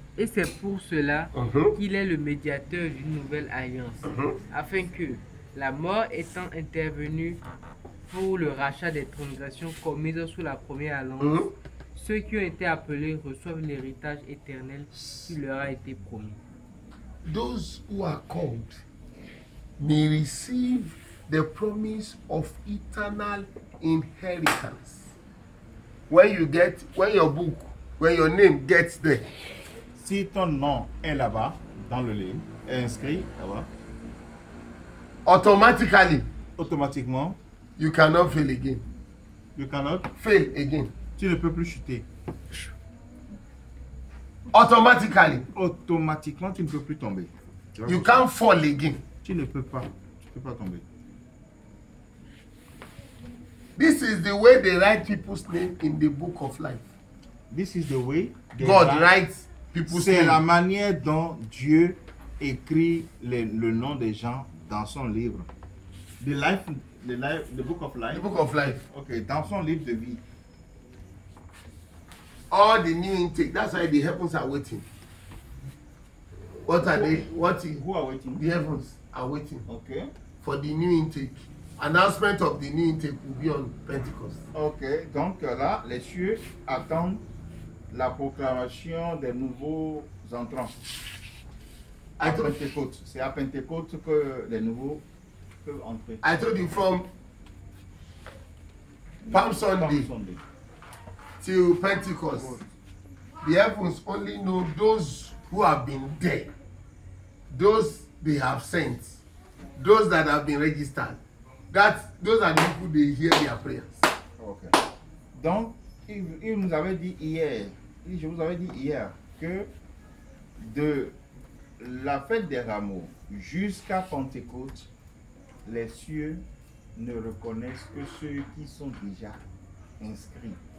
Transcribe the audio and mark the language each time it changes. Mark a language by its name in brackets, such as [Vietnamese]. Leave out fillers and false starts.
[French] Et c'est pour cela qu'il est le médiateur d'une nouvelle alliance, afin que, la mort étant intervenue pour le rachat des transgressions commises sous la première alliance, ceux qui ont été appelés reçoivent l'héritage éternel qui leur a été promis. [English] Those who are called may receive the promise of eternal inheritance. When your name gets there, [French] Si ton nom est là-bas, dans le livre, est inscrit là-bas, [English] automatically [French] automatiquement, [English] you cannot fail again. you cannot, Fail again. [French] tu ne peux plus chuter. [English] Automatically, [French] Automatiquement, tu ne peux plus tomber. Tu vois, [English] you can't fall again. [French] tu ne peux pas. Tu peux pas tomber. [English] This is the way they write people's name in the book of life. This is the way God writes people's [French] C'est la [English] name. [French] manière dont Dieu écrit le nom des gens dans son livre. [English] The book of life. The book of life. [French] Ok, dans son livre de vie. [English] All the new intake. That's why the heavens are waiting. What are they? What is Who are waiting? the heavens are waiting Ok. for the new intake. Announcement of the new intake will be on Pentecost. [French] Ok, donc là, les cieux attendent la proclamation des nouveaux entrants. À Pentecôte. C'est à Pentecôte que les nouveaux peuvent entrer. [English] I told you from Palm Sunday till Pentecost, the heavens only know those who have been there, those they have sent, those that have been registered. Those are the people they hear their prayers. Okay. [French] Donc, il nous avait dit hier, je vous avais dit hier que de la fête des rameaux jusqu'à Pentecôte, les cieux ne reconnaissent que ceux qui sont déjà inscrits.